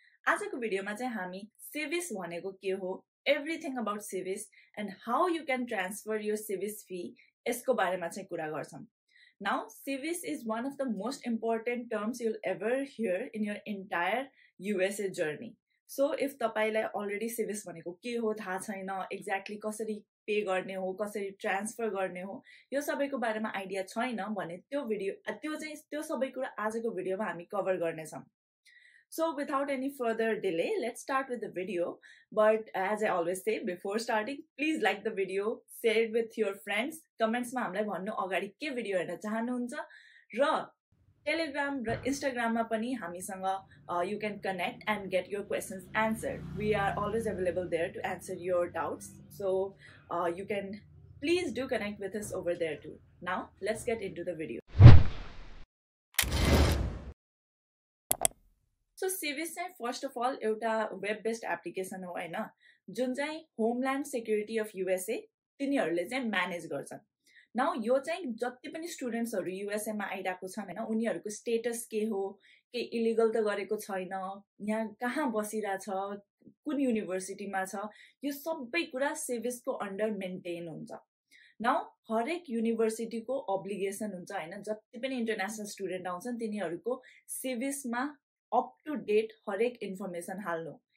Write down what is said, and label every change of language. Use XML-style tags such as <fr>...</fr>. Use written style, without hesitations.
<ne>आजको भिडियोमा चाहिँ हामी SEVIS भनेको के हो,</ne> <en>everything about SEVIS and how you can transfer your SEVIS fee</en> <ne>यसको बारेमा चाहिँ कुरा गर्छौं.</ne> <en>Now, SEVIS is one of the most important terms you'll ever hear in your entire USA journey.</en> <ne>So if तपाईलाई already SEVIS भनेको के हो थाहा छैन, exactly कसरी पे गर्ने हो, कसरी ट्रान्सफर गर्ने हो, यो सबैको बारेमा आइडिया छैन भने त्यो सबै कुरा आजको भिडियोमा हामी कभर गर्नेछौं.</ne> <en>So without any further delay, let's start with the video. But as I always say, before starting, please like the video, share it with your friends.</en> <ne>Comments ma hamलाई भन्नु अगाडि के भिडियो हेर्न चाहनुहुन्छ र Telegram र Instagram मा पनि हामीसँग</ne> <en>you can connect and get your questions answered. We are always available there to answer your doubts. So you can please do connect with us over there too. Now let's get into the video.</en> <ne>So SEVIS चाहिँ first of all एउटा web based application हो हैन, जुन चाहिँ Homeland Security of USA तिनीहरुले चाहिँ manage गर्छन्. Now यो चाहिँ जति पनि स्टुडेन्ट्सहरु युएसए मा आइराको छन् हैन, उनीहरुको स्टेटस के हो, के इलिगल त गरेको छैन, यहाँ कहाँ बसिरा छ, कुन युनिभर्सिटीमा छ, यो सबै कुरा SEVIS को अन्डर मेन्टेन हुन्छ. नाउ हरेक युनिभर्सिटीको अब्लिगेसन हुन्छ हैन, जति पनि इन्टरनेशनल स्टुडेन्ट आउँछन् तिनीहरुको SEVIS मा अप टु डेट हरेक इन्फर्मेसन हाल्नु.</ne>